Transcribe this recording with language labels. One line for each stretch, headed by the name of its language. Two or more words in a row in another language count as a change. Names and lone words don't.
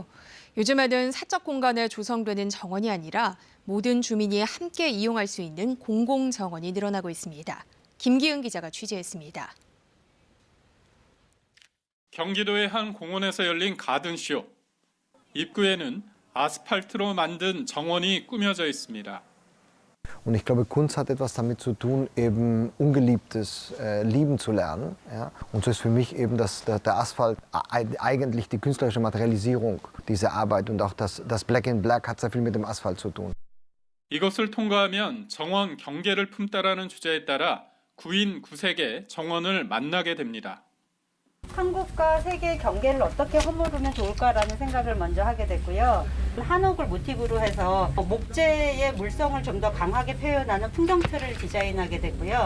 Korean: 요즘에는 사적 공간에 조성되는 정원이 아니라 모든 주민이 함께 이용할 수 있는 공공정원이 늘어나고 있습니다. 김기은 기자가 취재했습니다. 경기도의 한 공원에서 열린 가든쇼. 입구에는 아스팔트로 만든 정원이 꾸며져 있습니다.
German: Und ich glaube, Kunst hat etwas damit zu tun, eben Ungeliebtes lieben zu lernen. Ja? Und so ist für mich eben der Asphalt eigentlich die künstlerische Materialisierung dieser Arbeit. Und auch das Black in Black hat sehr viel mit dem Asphalt zu tun.
Korean: 이것을 통과하면 정원 경계를 품다라는 주제에 따라 9인 9색의 정원을 만나게 됩니다. 한국과 세계의 경계를 어떻게 허물으면 좋을까라는 생각을 먼저 하게 됐고요. 한옥을 모티브로 해서 목재의 물성을 좀 더 강하게 표현하는 풍경틀을 디자인하게 됐고요.